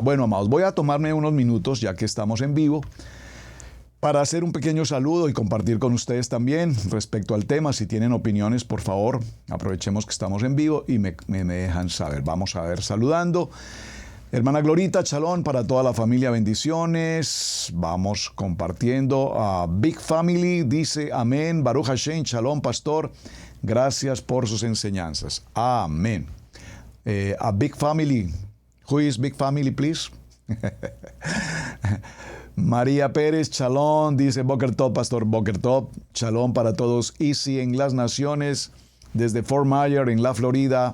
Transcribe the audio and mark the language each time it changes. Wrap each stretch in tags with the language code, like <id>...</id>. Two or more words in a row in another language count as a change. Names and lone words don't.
<es>Bueno, amados, voy a tomarme unos minutos, ya que estamos en vivo, para hacer un pequeño saludo y compartir con ustedes también respecto al tema. Si tienen opiniones, por favor, aprovechemos que estamos en vivo y me dejan saber. Vamos a ver, saludando. Hermana Glorita, shalom para toda la familia, bendiciones. Vamos compartiendo. A Big Family dice amén.</es> <he>ברוך השם, שלום,</he> <es>pastor. Gracias por sus enseñanzas. Amén. A Big Family.</es> <en>Who is Big Family, please?</en> <es>María Pérez, shalom, dice</es> <he>בוקר טוב,</he> <es>pastor</es> <he>בוקר טוב,</he> <es>shalom para todos. Easy en las Naciones, desde Fort Myers, en la Florida.</es>